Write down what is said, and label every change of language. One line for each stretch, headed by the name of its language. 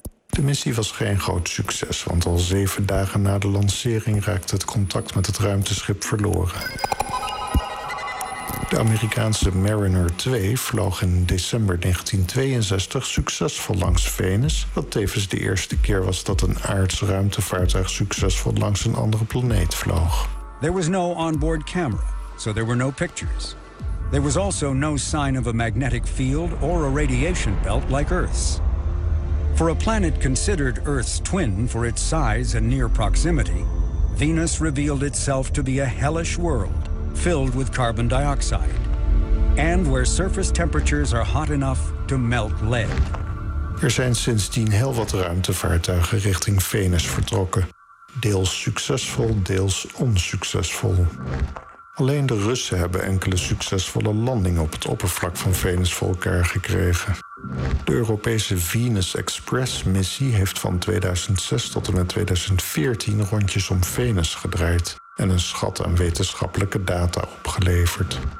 Dutch: De missie was geen groot succes, want al 7 dagen na de lancering raakte het contact met het ruimteschip verloren. De Amerikaanse Mariner 2 vloog in december 1962 succesvol langs Venus, wat tevens de eerste keer was dat een aards ruimtevaartuig succesvol langs een andere planeet vloog.
English: There was no onboard camera, so there were no pictures. There was also no sign of a magnetic field or a radiation belt like Earth's. For a planet considered Earth's twin for its size and near proximity, Venus revealed itself to be a hellish world filled with carbon dioxide and where surface temperatures are hot enough to melt lead.
Dutch: Er zijn sindsdien heel wat ruimtevaartuigen richting Venus vertrokken. Deels succesvol, deels onsuccesvol. Alleen de Russen hebben enkele succesvolle landingen op het oppervlak van Venus voor elkaar gekregen. De Europese Venus Express-missie heeft van 2006 tot en met 2014 rondjes om Venus gedraaid en een schat aan wetenschappelijke data opgeleverd.